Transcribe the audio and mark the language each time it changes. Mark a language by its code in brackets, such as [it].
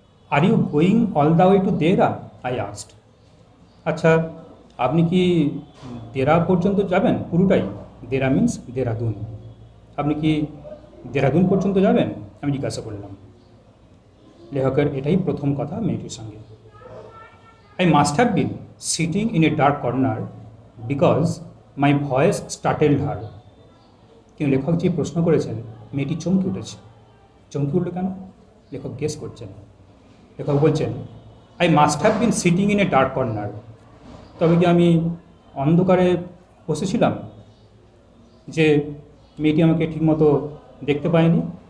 [en] Are you going all the way to Dehra, I asked. [bn] আচ্ছা, আপনি কি দেরা পর্যন্ত যাবেন পুরোটাই? দেরা মিন্স দেরাদুন। আপনি কি দেরাদুন পর্যন্ত যাবেন? আমি জিজ্ঞাসা করলাম। লেখকের এটাই প্রথম কথা মেয়েটির সঙ্গে। [en] I must have been sitting in a dark corner because my voice startled her. [bn] কিন্তু লেখক যে প্রশ্ন করেছেন মেয়েটি চমকে উঠেছে। চমকে উঠল কেন? লেখক গেস করছেন। লেখক বলছেন [en] I must have been sitting in a dark corner. [bn] তবে কি আমি অন্ধকারে বসেছিলাম যে মেয়েটি আমাকে ঠিকমতো দেখতে পায়নি?